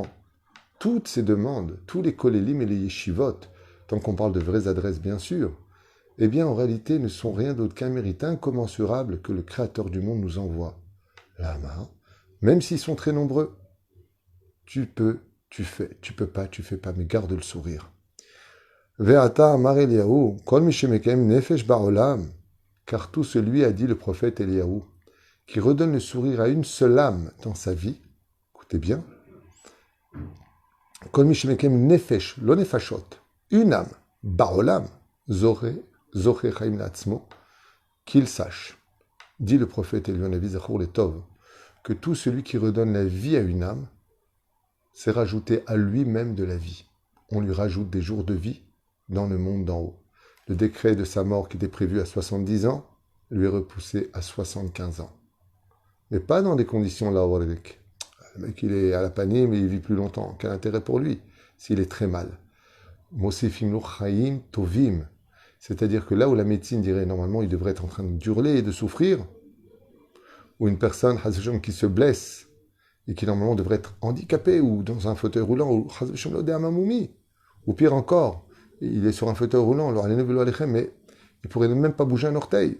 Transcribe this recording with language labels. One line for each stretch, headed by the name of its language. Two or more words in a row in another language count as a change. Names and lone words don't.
French: Toutes ces demandes, tous les kolélim et les yeshivot, tant qu'on parle de vraies adresses bien sûr, eh bien en réalité ne sont rien d'autre qu'un mérite incommensurable que le Créateur du monde nous envoie. Lama, même s'ils sont très nombreux, tu peux, tu fais, tu peux pas, tu fais pas, mais garde le sourire.
Hebrew: ועתה אמר אליהו, כל מי שמקים נפש בעולם,
French: car tout celui a dit le prophète Eliyahu, qui redonne le sourire à une seule âme dans sa vie, écoutez bien,
Hebrew: כל מי שמקים נפש, לא נפשות,
French: une âme,
Hebrew: בעולם, זורע חיים לעצמו,
French: qu'il sache, dit le prophète Eliyahu
Hebrew: הנביא זכור לטוב,
French: que tout celui qui redonne la vie à une âme, c'est rajouter à lui-même de la vie. On lui rajoute des jours de vie dans le monde d'en haut. Le décret de sa mort qui était prévu à 70 ans, lui est repoussé à 75 ans. Mais pas dans des conditions là où le mec il est à la panier, mais il vit plus longtemps. Quel intérêt pour lui s'il est très mal?
Hebrew: מוסיפים לו חיים טובים.
French: C'est-à-dire que là où la médecine dirait normalement il devrait être en train d'hurler et de souffrir, ou une personne qui se blesse et qui normalement devrait être handicapé ou dans un fauteuil roulant, ou pire encore, il est sur un fauteuil roulant, mais il pourrait même pas bouger un orteil.